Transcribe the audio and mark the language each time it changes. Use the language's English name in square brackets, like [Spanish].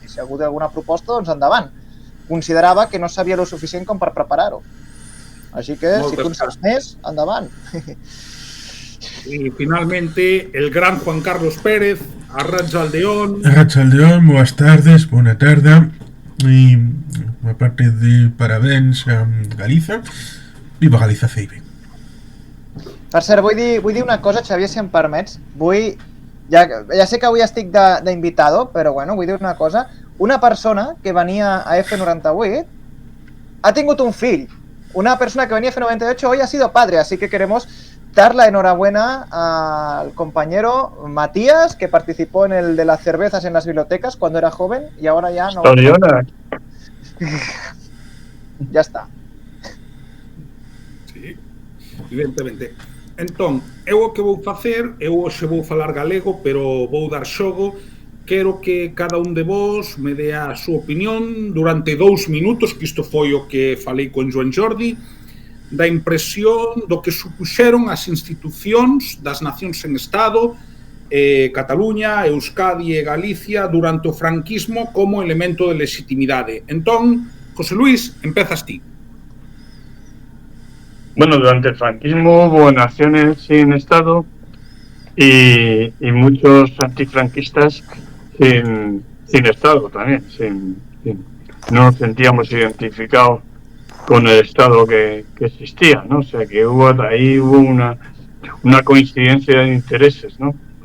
[Catalan] I si algú té alguna proposta, doncs endavant. Considerava que no sabia lo suficient com per preparar-ho. Així que, si tu en saps més, endavant. [Spanish] Y finalmente, el gran Juan Carlos Pérez, arratsaldeón. [Galician] Arratsaldeón, boas tardes, [Catalan] bona tarda. [Galician] E, aparte de parabéns a Galiza, viva Galiza Ceibe. [Catalan] Per cert, vull dir una cosa, Xavier, si em permets. Ja sé que avui estic d'invitado, però bueno, vull dir una cosa. Una persona que venia a F98 ha tingut un fill. [Spanish] Una persona que venía a F98 hoy ha sido padre, así que queremos dar la enhorabuena al compañero Matías, que participó en el de las cervezas en las bibliotecas cuando era joven y ahora ya no. Historiona. Ya está. Sí, evidentemente. [Galician] Entón, eu o que vou facer, eu hoxe vou falar galego, pero vou dar xogo. Quero que cada un de vos me dé a súa opinión durante 2 minutos, que isto foi o que falei con Joan Jordi, da impresión do que supuxeron as institucións das nacións en Estado, Cataluña, Euskadi e Galicia durante o franquismo como elemento de legitimidade. Entón, José Luis, empezas ti. [Spanish] Bueno, durante el franquismo hubo naciones sin Estado y muchos antifranquistas sin Estado también. No nos sentíamos identificados con el Estado que existía, ¿no? O sea que ahí hubo una coincidencia de intereses, ¿no?